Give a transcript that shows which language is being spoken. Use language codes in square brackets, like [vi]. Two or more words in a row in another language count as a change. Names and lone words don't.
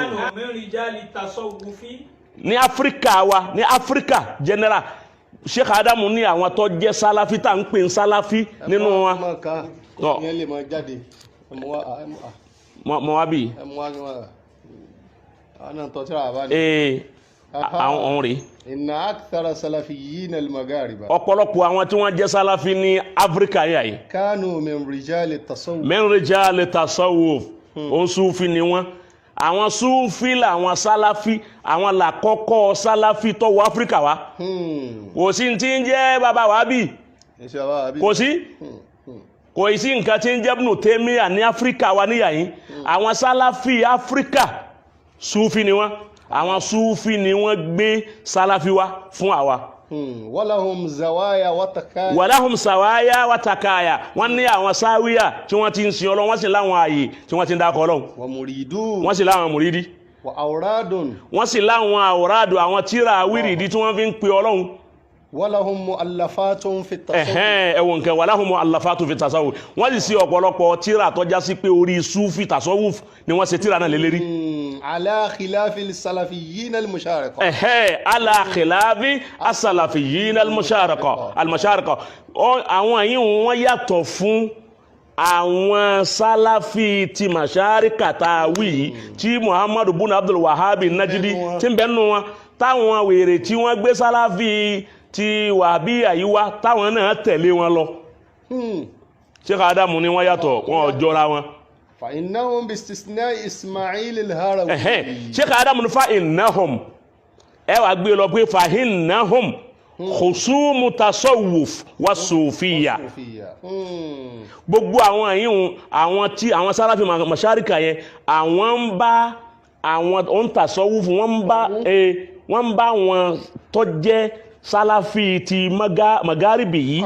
[yo] Ní Áfíríkà wa, ní Áfíríkà general, Sheikh Adamu ní àwọn tó jẹ́ Salafi tá ń pè ń Salafi nínú wọn. Ìyẹn lè máa jáde Mo wá bí àwọn tó tírà bá ní àwọn rèé. [ar] إن أكثر سلفيين المغاربة. [yo] Ọ̀pọ̀lọpọ̀ àwọn tí wọ́n jẹ́ Salafi ní Áfíríkà yìí. [ar] كانوا من رجال التصوف. من رجال التصوف. [yo] Òun Sufi ni wọ́n. Àwọn Sufi làwọn Salafi, àwọn làkọ́kọ́ Salafi tó wọ Áfíríkà wá. Kò sí tí ń jẹ́ bàbá wa bí. Kò sí. Kò sí nǹkan tí ń jẹ́ Ibn Taymiyyah ní Áfíríkà wa níyà yìí. Àwọn Salafi Áfíríkà Sufi ni wọ́n. Àwọn Sufi ni wọ́n gbé Salafi wá fún àwa. [ar] ولهم زوايا وتكايا. ولهم زوايا وتكايا. [yo] Wọ́n ní àwọn sáwíyà tí wọ́n ti ń sin Ọlọ́run, wọ́n sì láwọn ààyè tí wọ́n ti ń dákọ̀ Ọlọ́run. [ar] ومريدون. [yo] Wọ́n sì láwọn mùrídí. [ar] وأوراد. [yo] Wọ́n sì láwọn àwòrádù àwọn tírà wírìdí tí wọ́n fi ń pe Ọlọ́run. [ar] ولهم مؤلفات في تصوف. [yo] Ẹ̀wọ̀n nǹkan [ar] ولهم مؤلفات في تصوف. [yo] Wọ́n sì sí ọ̀pọ̀lọpọ̀ tírà tó já sí pé orí Sufi tasawwuf ni wọ́n ṣe tírà náà lé lérí. [ar] على خلاف سلفيين المشارقة. على خلاف السلفيين المشارقة. [yo] Àwọn yìí wọ́n yàtọ̀ fún àwọn Salafi ti masharika tá wí tí Muhammadu bin Abdul Wahhab Najdi tí ń bẹnu wọn táwọn wèrè tí wọ́n gbé Salafi ti Wahhabi àyíwá táwọn náà tẹ̀lé wọn lọ. Sheikh Adamu ni wọ́n yàtọ̀, wọn ò jọra wọn. [ar] فإنهم باستثناء إسماعيل الهروي. [yo] Sheikh Adamu ni [ar] فإنهم. [yo] Ẹ wá gbé lọ pé [ar] فإنهم خصوم تصوف وصوفية. [yo] Gbogbo àwọn yìí àwọn Salafi masharika yẹn àwọn ń bá àwọn on tasawwuf wọ́n ń bá wọn tó jẹ́ Salafi ti magaribi yìí.